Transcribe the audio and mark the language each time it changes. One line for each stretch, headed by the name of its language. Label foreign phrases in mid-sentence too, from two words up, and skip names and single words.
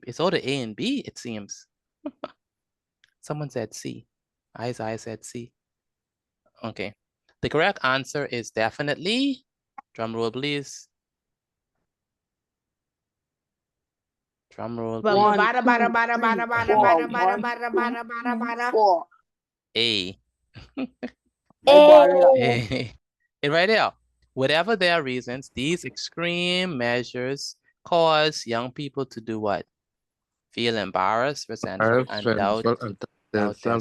English: It's all the A and B, it seems. Someone said C. I said C. Okay. The correct answer is definitely, drum roll please. Drum roll please. One, Bada, two, bada, bada, three, bada, bada, four. bada, bada, One, bada, two, bada, bada, three, bada. four. A. I got it up. A. It right there. Whatever their reasons, these extreme measures cause young people to do what? Feel embarrassed, resentful, and doubt their self-worth.